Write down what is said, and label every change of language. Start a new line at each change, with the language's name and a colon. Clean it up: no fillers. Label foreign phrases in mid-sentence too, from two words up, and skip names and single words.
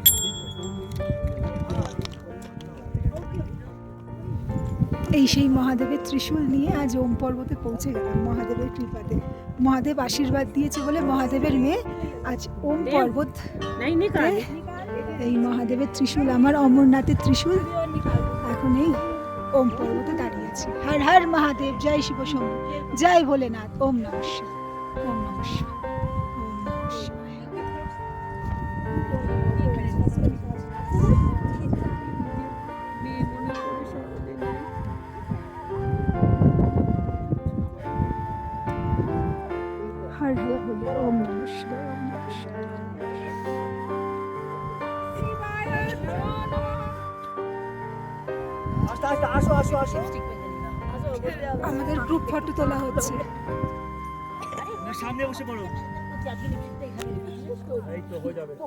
Bangla: এই সেই মহাদেবের ত্রিশূল নিয়ে আজ ওম পর্বতে পৌঁছে গেলাম মহাদেবের কৃপাতে। মহাদেব আশীর্বাদ দিয়েছে বলে মহাদেবের মেয়ে আজ ওম পর্বত। এই মহাদেবের ত্রিশূল, আমার অমরনাথের ত্রিশূল, এখন এই ওম পর্বতে দাঁড়িয়ে আছি। হর হর মহাদেব, জয় শিব শম্ভু, জয় ভোলেনাথ,
Sanskrit: ॐ नमः शिवाय, ॐ नमः शिवाय, ॐ नमः शिवाय।
Bangla: হর হর বলে,
Sanskrit: ॐ नमः शिवाय, ॐ नमः शिवाय।
Bangla: আসো আসো আসো। আমাদের গ্রুপ ফটো তোলা হচ্ছে। সামনে বসে পড়ো, এই তো হয়ে যাবে।